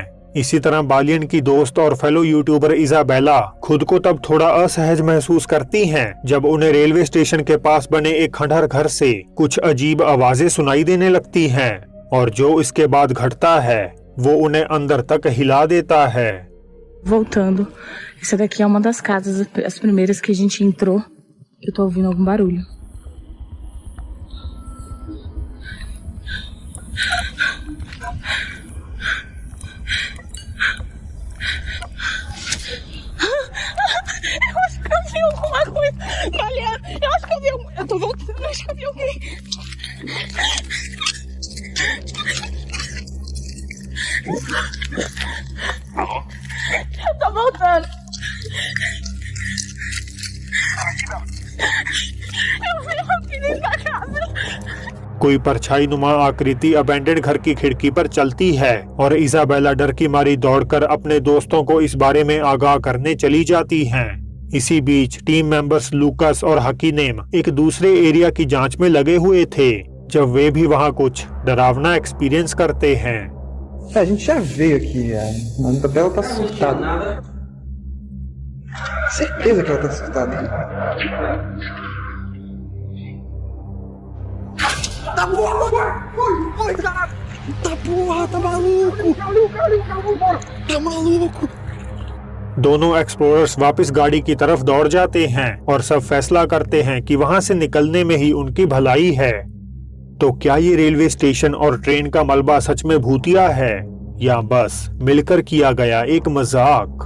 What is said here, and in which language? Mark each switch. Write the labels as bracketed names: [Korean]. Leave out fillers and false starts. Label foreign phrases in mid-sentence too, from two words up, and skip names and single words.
[Hindi] इसी तरह बालियन की दोस्त और फेलो यूट्यूबर इजाबेला खुद को तब थोड़ा असहज महसूस करती हैं जब उन्हें रेलवे स्टेशन के पास बने एक खंडहर घर से कुछ अजीब आवाजें सुनाई देने लगती हैं और जो इसके बाद घटता है वो उन्हें अंदर तक हिला देता है। [Portuguese] Voltando, essa daqui é uma das casas, as primeiras que a gente entrou. Eu tô ouvindo algum barulho. Eu acho que eu vi alguma coisa. Mariana, eu acho que eu vi alguma... Eu tô voltando, eu acho que eu vi alguém. Eu tô voltando. Eu vi aqui dentro da casa. [Hindi] कोई परछाई नुमा आकृति अबेंडेड घर की खिड़की पर चलती है और इजाबेला डर की मारी दौड़कर अपने दोस्तों को इस बारे में आगाह करने चली जाती हैं। इसी बीच [English] team members [Hindi] लूकास और हकीनेम एक दूसरे एरिया की जांच में लगे हुए थे जब वे भी वहां कुछ डरावना एक्सपीरियंस करते हैं। [Portuguese] A gente já veio aqui, a Isabela tá surtada. Certeza que ela tá surtada. Tá porra! Oi, caralho! Tá porra, tá maluco! Tá maluco! [Hindi] दोनों एक्सप्लोरर्स वापस गाड़ी की तरफ दौड़ जाते हैं और सब फैसला करते हैं कि वहां से निकलने में ही उनकी भलाई है। तो क्या ये रेलवे स्टेशन और ट्रेन का मलबा सच में भूतिया है या बस मिलकर किया गया एक मजाक?